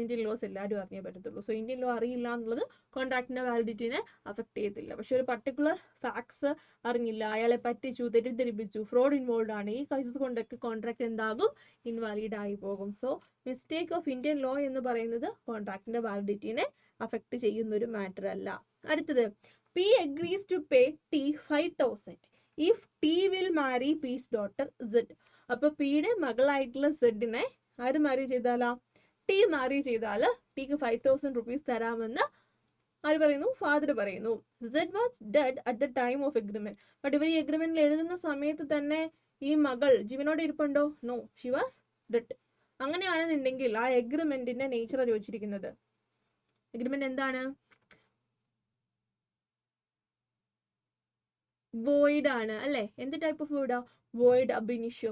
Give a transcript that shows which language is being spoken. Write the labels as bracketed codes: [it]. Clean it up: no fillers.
[ml] Indian loss എല്ലാവരും അറിഞ്ഞേ പറ്റത്തുള്ളൂ. So Indian law അറിയില്ല എന്നുള്ളത് കോൺട്രാക്ടിന്റെ വാലിഡിറ്റിനെ അഫക്ട് ചെയ്യത്തില്ല. പക്ഷെ ഒരു പർട്ടിക്കുലർ ഫാക്ട്സ് അറിഞ്ഞില്ല, അയാളെ പറ്റിച്ചു, തെറ്റിദ്ധരിപ്പിച്ചു, ഫ്രോഡ് ഇൻവോൾവ് ആണ്, ഈ കേസസ് കൊണ്ടൊക്കെ കോൺട്രാക്ട് എന്താകും? ഇൻവാലിഡ് ആയി പോകും. So mistake of Indian law എന്ന് പറയുന്നത് കോൺട്രാക്ടിന്റെ വാലിഡിറ്റിനെ അഫക്ട് ചെയ്യുന്ന ഒരു മാറ്റർ അല്ല. അടുത്തത്, [en] P agrees to pay T 5,000 if T will marry P's daughter Z. [ml] അപ്പൊ പിയുടെ മകളായിട്ടുള്ള സെഡിനെ ആര് മാരി ചെയ്താലാ? ടി മാരി ചെയ്താൽ ടിക്ക് 5,000 rupees തരാമെന്ന് ആര് പറയുന്നു? ഫാദർ പറയുന്നു. [en] Z was dead at the time of agreement. [ml] But ഇവർ ഈ എഗ്രിമെന്റിൽ എഴുതുന്ന സമയത്ത് തന്നെ ഈ മകൾ ജീവനോടെ ഇരിപ്പുണ്ടോ? [en] No, she was dead. [ml] അങ്ങനെയാണെന്നുണ്ടെങ്കിൽ ആ എഗ്രിമെന്റിന്റെ നേച്ചർ ചോദിച്ചിരിക്കുന്നത്. എഗ്രിമെന്റ് എന്താണ്? വോയിഡ് ആണ്, അല്ലെ? എന്ത് ടൈപ്പ് ഓഫ് വോയിഡാ? Void Ab ഇനിഷ്യോ.